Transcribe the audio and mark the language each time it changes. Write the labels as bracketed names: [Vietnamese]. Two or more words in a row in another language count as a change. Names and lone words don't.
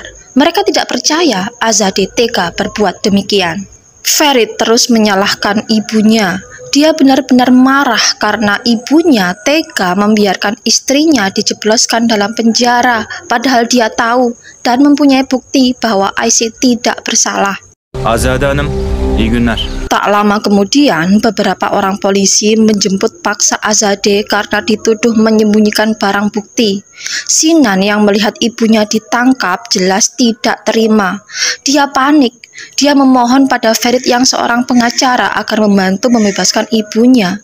[Indonesian] Mereka tidak percaya Azadeh tega berbuat demikian. Ferit terus menyalahkan ibunya. Dia benar-benar marah karena ibunya tega membiarkan istrinya dijebloskan dalam penjara, padahal dia tahu dan mempunyai bukti bahwa Ayşe tidak bersalah. [Turkish] Azade Hanım, iyi günler. [Indonesian] Tak lama kemudian, beberapa orang polisi menjemput paksa Azadeh karena dituduh menyembunyikan barang bukti. Sinan yang melihat ibunya ditangkap jelas tidak terima. Dia panik. Dia memohon pada Ferit yang seorang pengacara agar membantu membebaskan ibunya.